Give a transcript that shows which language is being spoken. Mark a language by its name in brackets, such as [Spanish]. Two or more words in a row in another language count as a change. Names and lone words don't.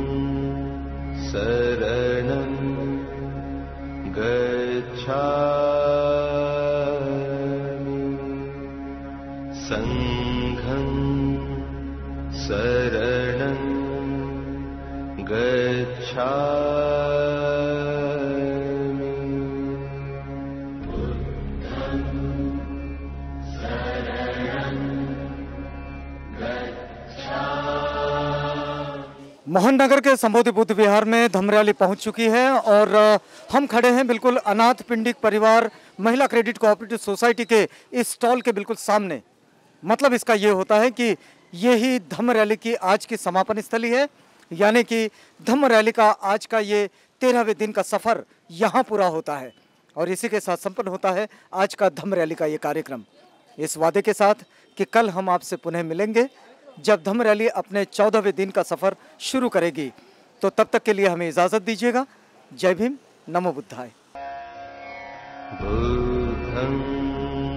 [Pali] शरणं गच्छामि संघं शरणं गच्छामि बुद्धं शरणं [Hindi] मोहननगर के संबोधि बुद्ध विहार में धम्म रैली पहुंच चुकी है और हम खड़े हैं बिल्कुल अनाथ पिंडिक परिवार महिला क्रेडिट कोऑपरेटिव सोसाइटी के इस स्टॉल के बिल्कुल सामने। मतलब इसका ये होता है कि यही धम्म रैली की आज की समापन स्थली है, यानी कि धम्म रैली का आज का ये 13वें दिन का सफ़र यहाँ पूरा होता है और इसी के साथ संपन्न होता है आज का धम्म रैली का ये कार्यक्रम। इस वादे के साथ कि कल हम आपसे पुनः मिलेंगे जब धम्म रैली अपने 14वें दिन का सफ़र शुरू करेगी। तो तब तक के लिए हमें इजाज़त दीजिएगा। जय भीम, नमो बुद्धाय। बुद्धं